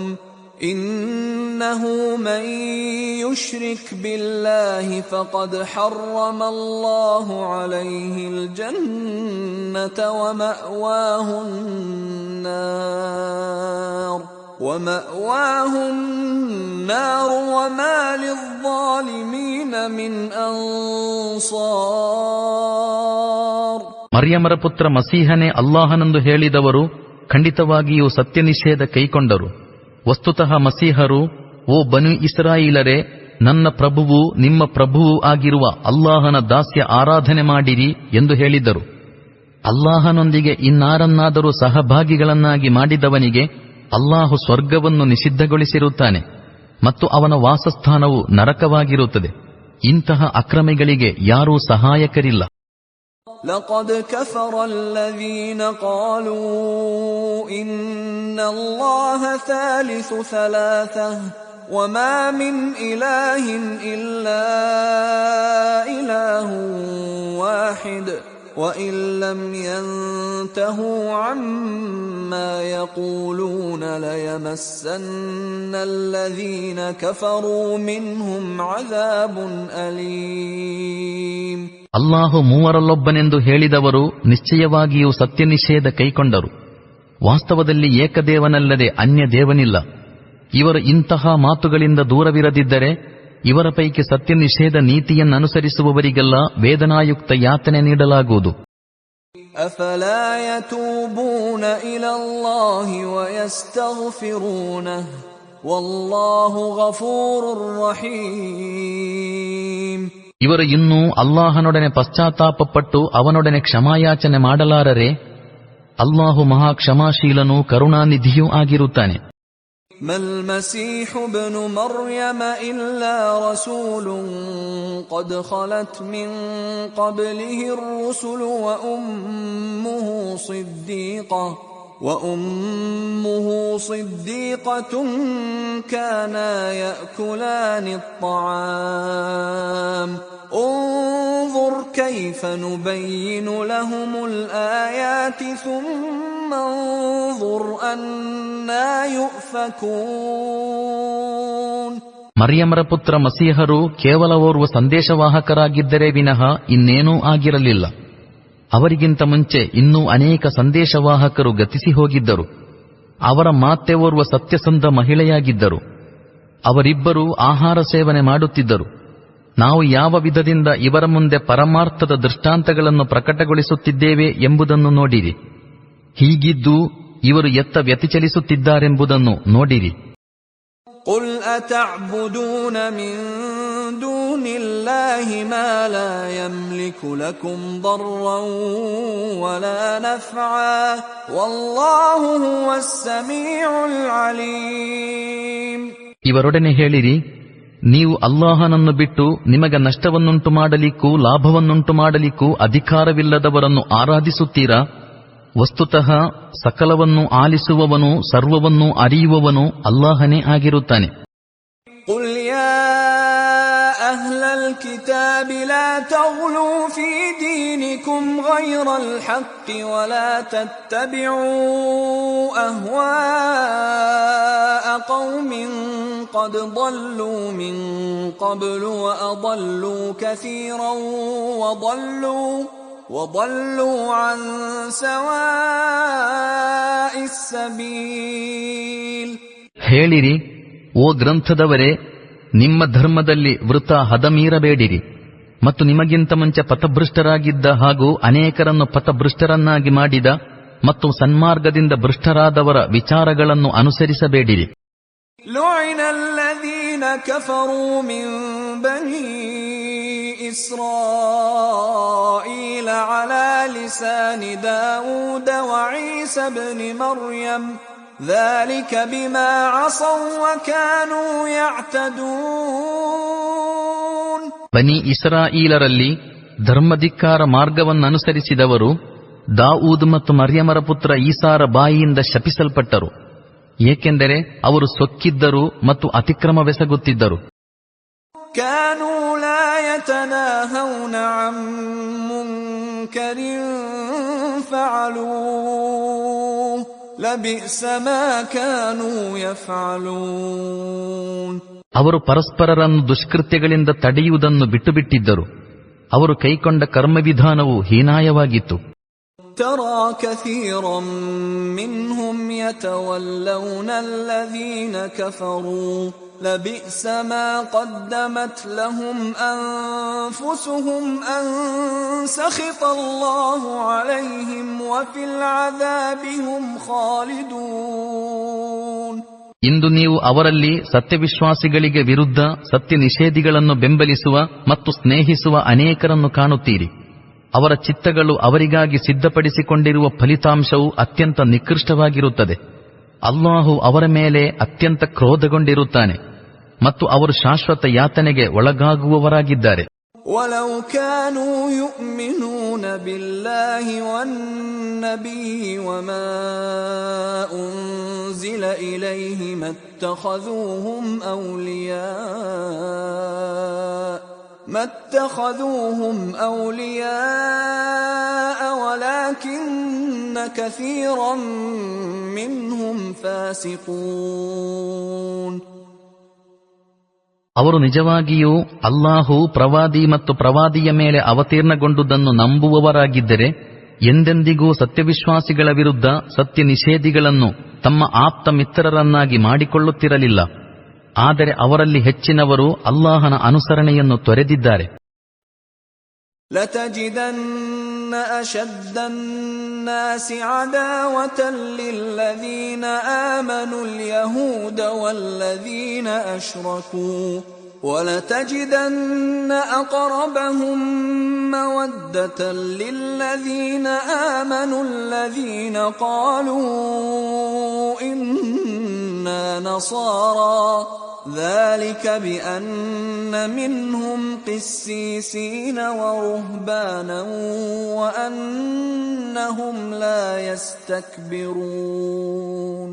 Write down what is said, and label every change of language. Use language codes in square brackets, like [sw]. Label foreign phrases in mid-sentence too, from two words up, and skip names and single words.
[ar] إنه من يشرك بالله فقد حرم الله عليه الجنة ومأواه النار وما للظالمين من أنصار. [kn] ಮರ್ಯಮರ ಪುತ್ರ ಮಸೀಹನೇ ಅಲ್ಲಾಹನೆಂದು ಹೇಳಿದವರು ಖಂಡಿತವಾಗಿಯೂ ಸತ್ಯ ನಿಷೇಧ ಕೈಕೊಂಡರು. ವಸ್ತುತಃ ಮಸೀಹರು, ಓ ಬನು ಇಸ್ರಾಯೇಲರೇ, ನನ್ನ ಪ್ರಭುವು ನಿಮ್ಮ ಪ್ರಭುವೂ ಆಗಿರುವ ಅಲ್ಲಾಹನ ದಾಸ್ಯ ಆರಾಧನೆ ಮಾಡಿರಿ ಎಂದು ಹೇಳಿದರು. ಅಲ್ಲಾಹನೊಂದಿಗೆ ಇನ್ನಾರನ್ನಾದರೂ ಸಹಭಾಗಿಗಳನ್ನಾಗಿ ಮಾಡಿದವನಿಗೆ ಅಲ್ಲಾಹು ಸ್ವರ್ಗವನ್ನು ನಿಷಿದ್ಧಗೊಳಿಸಿರುತ್ತಾನೆ ಮತ್ತು ಅವನ ವಾಸಸ್ಥಾನವು ನರಕವಾಗಿರುತ್ತದೆ. ಇಂತಹ ಅಕ್ರಮಿಗಳಿಗೆ ಯಾರೂ ಸಹಾಯಕರಿಲ್ಲ. [ar] لقد كفر الذين قالوا إن الله ثالث ثلاثة وما من إله إلا إله واحد وإن لم ينتهوا عما يقولون ليمسن الذين كفروا منهم عذاب أليم. [kn] ಅಲ್ಲಾಹು ಮೂವರಲ್ಲೊಬ್ಬನೆಂದು ಹೇಳಿದವರು ನಿಶ್ಚಯವಾಗಿಯೂ ಸತ್ಯ ನಿಷೇಧ ಕೈಕೊಂಡರು. ವಾಸ್ತವದಲ್ಲಿ ಏಕದೇವನಲ್ಲದೆ ಅನ್ಯ ದೇವನಿಲ್ಲ. ಇವರು ಇಂತಹ ಮಾತುಗಳಿಂದ ದೂರವಿರದಿದ್ದರೆ ಇವರ ಪೈಕಿ ಸತ್ಯ ನಿಷೇಧ ನೀತಿಯನ್ನನುಸರಿಸುವವರಿಗೆಲ್ಲ ವೇದನಾಯುಕ್ತ ಯಾತನೆ ನೀಡಲಾಗುವುದು. [ar] أفلا يتوبون إلى الله ويستغفرونه والله غفور رحيم. [kn] ಇವರು ಇನ್ನೂ ಅಲ್ಲಾಹನೊಡನೆ ಪಶ್ಚಾತ್ತಾಪಪಟ್ಟು ಅವನೊಡನೆ ಕ್ಷಮಾಯಾಚನೆ ಮಾಡಲಾರರೆ? ಅಲ್ಲಾಹು ಮಹಾ ಕ್ಷಮಾಶೀಲನೂ ಕರುಣಾನಿಧಿಯೂ ಆಗಿರುತ್ತಾನೆ. [ar] ما المسيح ابن مريم إلا رسول قد خلت من قبله الرسل وأمه صديقة كانا يأكلان الطعام انظر كيف نبين لهم الآيات ثم انظر أنا يؤفكون. [kn] ಮರಿಯಮರ ಪುತ್ರ ಮಸೀಹರು ಕೇವಲ ಓರ್ವ ಸಂದೇಶವಾಹಕರಾಗಿದ್ದರೆ ವಿನಃ ಇನ್ನೇನೂ ಆಗಿರಲಿಲ್ಲ. ಅವರಿಗಿಂತ ಮುಂಚೆ ಇನ್ನೂ ಅನೇಕ ಸಂದೇಶವಾಹಕರು ಗತಿಸಿ ಹೋಗಿದ್ದರು. ಅವರ ಮಾತೆ ಓರ್ವ ಸತ್ಯಸಂಧ ಮಹಿಳೆಯಾಗಿದ್ದರು. ಅವರಿಬ್ಬರೂ ಆಹಾರ ಸೇವನೆ ಮಾಡುತ್ತಿದ್ದರು. ನಾವು ಯಾವ ವಿಧದಿಂದ ಇವರ ಮುಂದೆ ಪರಮಾರ್ಥದ ದೃಷ್ಟಾಂತಗಳನ್ನು ಪ್ರಕಟಗೊಳಿಸುತ್ತಿದ್ದೇವೆ ಎಂಬುದನ್ನು ನೋಡಿರಿ. ಹೀಗಿದ್ದು ಇವರು ಎತ್ತ ವ್ಯತಿಚಲಿಸುತ್ತಿದ್ದಾರೆಂಬುದನ್ನು ನೋಡಿರಿ. [ar] قل أتعبدون من دون الله ما لا يملك لكم ضرا ولا نفعا والله هو السميع العليم. [kn] ಇವರೊಡನೆ ಹೇಳಿರಿ, ನೀವು ಅಲ್ಲಾಹನನ್ನು ಬಿಟ್ಟು ನಿಮಗೆ ನಷ್ಟವನ್ನುಂಟು ಮಾಡಲಿಕ್ಕೂ ಲಾಭವನ್ನುಂಟು ಮಾಡಲಿಕ್ಕೂ ಅಧಿಕಾರವಿಲ್ಲದವರನ್ನು ಆರಾಧಿಸುತ್ತೀರಾ? ವಸ್ತುತಃ ಸಕಲವನ್ನೂ ಆಲಿಸುವವನು ಸರ್ವವನ್ನೂ ಅರಿಯುವವನು ಅಲ್ಲಾಹನೇ ಆಗಿರುತ್ತಾನೆ. [ar] قل يا أهل الكتاب لا تغلوا في دينكم غير الحق ولا تتبعوا أهواء قوم قد ضلوا من قبل وأضلوا كثيرا وضلوا عن سواء السبيل. [kn] ಹೇಳಿರಿ, ಓ ಗ್ರಂಥದವರೇ, ನಿಮ್ಮ ಧರ್ಮದಲ್ಲಿ ವೃಥ ಹದಮೀರಬೇಡಿರಿ ಮತ್ತು ನಿಮಗಿಂತ ಮುಂಚೆ ಪಥಭೃಷ್ಟರಾಗಿದ್ದ ಹಾಗೂ ಅನೇಕರನ್ನು ಪಥಭೃಷ್ಟರನ್ನಾಗಿ ಮಾಡಿದ ಮತ್ತು ಸನ್ಮಾರ್ಗದಿಂದ ಭೃಷ್ಟರಾದವರ ವಿಚಾರಗಳನ್ನು ಅನುಸರಿಸಬೇಡಿರಿ. [ar] لعن الذين كفروا من بني إسرائيل على لسان داود وعيسى بن مريم ذلك بما عصوا وكانوا يعتدون. [kn] ಬನಿ ಇಸ್ರಾಯೀಲರಲ್ಲಿ ಧರ್ಮಧಿಕ್ಕಾರ ಮಾರ್ಗವನ್ನನುಸರಿಸಿದವರು ದಾವೂದ್ ಮತ್ತು ಮರ್ಯಮರ ಪುತ್ರ ಈಸಾರ ಬಾಯಿಯಿಂದ ಶಪಿಸಲ್ಪಟ್ಟರು, ಏಕೆಂದರೆ ಅವರು ಸೊಕ್ಕಿದ್ದರು ಮತ್ತು ಅತಿಕ್ರಮವೆಸಗುತ್ತಿದ್ದರು. [ar] كانوا لا يتناهون عن منكر فعلوه لبئس ما كانوا يفعلون. [kn] ಅವರು ಪರಸ್ಪರರನ್ನು ದುಷ್ಕೃತ್ಯಗಳಿಂದ ತಡೆಯುವುದನ್ನು ಬಿಟ್ಟುಬಿಟ್ಟಿದ್ದರು. ಅವರು ಕೈಕೊಂಡ ಕರ್ಮವಿಧಾನವು ಹೀನಾಯವಾಗಿತ್ತು. [ar] ترى كثيرا منهم يتولون الذين كفروا لبئس ما قدمت لهم أنفسهم أن سخط الله عليهم وفي العذاب هم خالدون. [kn] ಇಂದು ನೀವು ಅವರಲ್ಲಿ ಸತ್ಯವಿಶ್ವಾಸಿಗಳಿಗೆ ವಿರುದ್ಧ ಸತ್ಯ ನಿಷೇಧಿಗಳನ್ನು ಬೆಂಬಲಿಸುವ ಮತ್ತು ಸ್ನೇಹಿಸುವ ಅನೇಕರನ್ನು ಕಾಣುತ್ತೀರಿ. ಅವರ ಚಿತ್ತಗಳು ಅವರಿಗಾಗಿ ಸಿದ್ಧಪಡಿಸಿಕೊಂಡಿರುವ ಫಲಿತಾಂಶವು ಅತ್ಯಂತ ನಿಕೃಷ್ಟವಾಗಿರುತ್ತದೆ. ಅಲ್ಲಾಹು ಅವರ ಮೇಲೆ ಅತ್ಯಂತ ಕ್ರೋಧಗೊಂಡಿರುತ್ತಾನೆ ಮತ್ತು ಅವರು ಶಾಶ್ವತ ಯಾತನೆಗೆ ಒಳಗಾಗುವವರಾಗಿದ್ದಾರೆ. [ar] وَلَوْ كَانُوا يُؤْمِنُونَ بِاللَّهِ وَالنَّبِيِّ وَمَا أُنزِلَ إِلَيْهِ مَا اتَّخَذُوهُمْ أَوْلِيَاءَ وَلَكِنَّ كَثِيرًا مِنْهُمْ فَاسِقُونَ. [kn] ಅವರು ನಿಜವಾಗಿಯೂ ಅಲ್ಲಾಹು ಪ್ರವಾದಿ ಮತ್ತು ಪ್ರವಾದಿಯ ಮೇಲೆ ಅವತೀರ್ಣಗೊಂಡುದನ್ನು ನಂಬುವವರಾಗಿದ್ದರೆ ಎಂದೆಂದಿಗೂ ಸತ್ಯವಿಶ್ವಾಸಿಗಳ ವಿರುದ್ಧ ಸತ್ಯ ನಿಷೇಧಿಗಳನ್ನು ತಮ್ಮ ಆಪ್ತ ಮಿತ್ರರನ್ನಾಗಿ ಮಾಡಿಕೊಳ್ಳುತ್ತಿರಲಿಲ್ಲ. ಆದರೆ ಅವರಲ್ಲಿ ಹೆಚ್ಚಿನವರು ಅಲ್ಲಾಹನ ಅನುಸರಣೆಯನ್ನು ತೊರೆದಿದ್ದಾರೆ. [ar] لتجدن أشد الناس عداوة للذين آمنوا اليهود والذين أشركوا ولتجدن أقربهم مودة للذين آمنوا الذين قالوا إنا نصارى ذلك بأن منهم قسيسين ورهبانا وأنهم لا يستكبرون.